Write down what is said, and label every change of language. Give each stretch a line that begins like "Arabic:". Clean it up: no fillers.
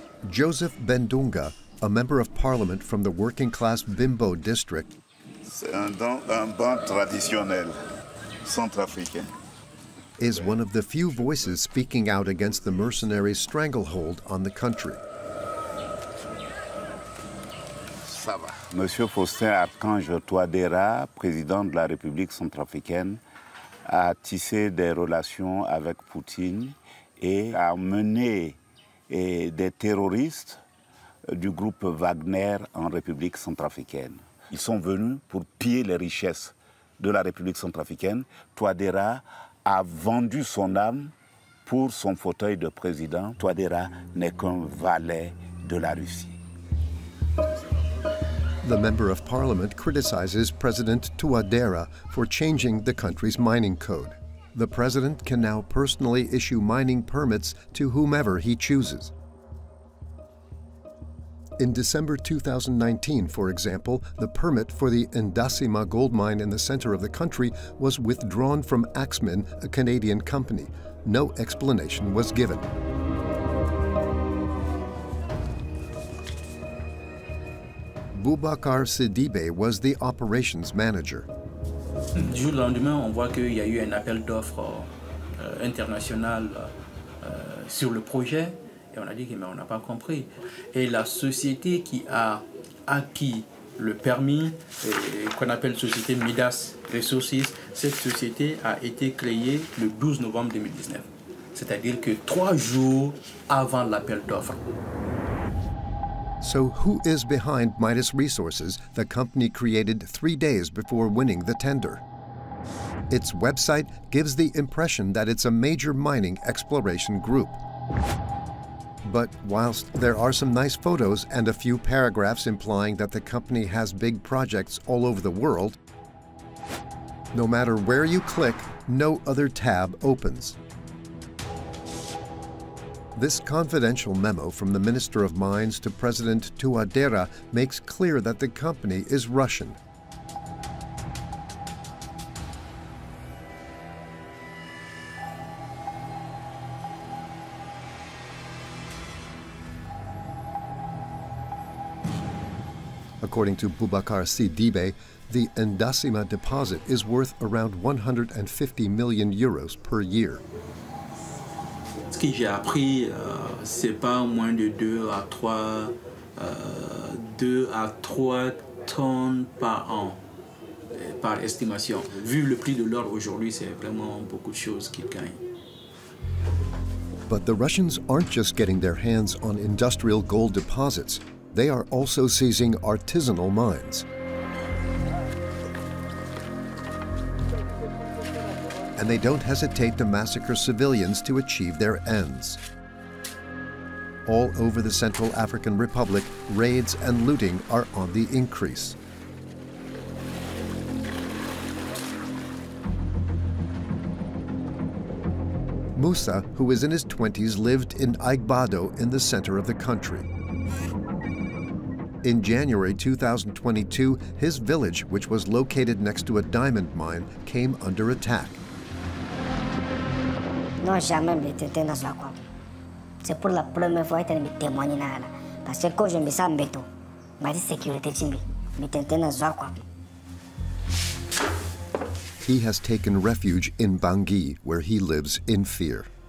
English: Joseph Bendunga, a member of parliament from the working-class Bimbo district, is one of the few voices speaking out against the mercenaries' stranglehold on the country.
French: Ça va. Monsieur Faustin Archange Touadéra, président de la République centrafricaine, a tissé des relations avec Poutine et a mené des terroristes du groupe Wagner en République centrafricaine. Ils sont venus pour piller les richesses de la République centrafricaine. Touadéra a vendu son âme pour son fauteuil de président. Touadéra n'est qu'un valet de la Russie.
English: The Member of Parliament criticizes President Touadéra for changing the country's mining code. The president can now personally issue mining permits to whomever he chooses. In December 2019, for example, the permit for the Ndasima gold mine in the center of the country was withdrawn from Axmin, a Canadian company. No explanation was given. Boubacar Sidibé was the operations manager.
French: Du jour au lendemain, on voit qu'il y a eu un appel d'offres international sur le projet. Et on a dit que mais on n'a pas compris. Et la société qui a acquis le permis, qu'on appelle société Midas Resources, cette société a été créée le 12 novembre 2019. C'est-à-dire que 3 jours avant l'appel d'offres.
English: So who is behind Midas Resources, the company created 3 days before winning the tender? Its website gives the impression that it's a major mining exploration group. But whilst there are some nice photos and a few paragraphs implying that the company has big projects all over the world, no matter where you click, no other tab opens. This confidential memo from the Minister of Mines to President Touadéra makes clear that the company is Russian. According to Boubacar Sidibé, the Ndasima deposit is worth around 150 million euros per year.
French: Ce que j'ai appris, c'est pas moins de 2 à 3 tonnes par an, par estimation. Vu le prix de l'or aujourd'hui, c'est vraiment beaucoup de choses qu'ils gagnent.
English: But the Russians aren't just getting their hands on industrial gold deposits. They are also seizing artisanal mines. And they don't hesitate to massacre civilians to achieve their ends. All over the Central African Republic, raids and looting are on the increase. Musa, who is in his 20s, lived in Aigbado in the center of the country. In January 2022, his village, which was located next to a diamond mine, came under attack.
French: Non, jamais me tenté dans la quoi. C'est pour la première fois que je me témoigne là. Parce que quand je me sens béto, ma sécurité chimbi, me tenté dans la quoi.
English: He has taken refuge in Bangui, where he lives in fear.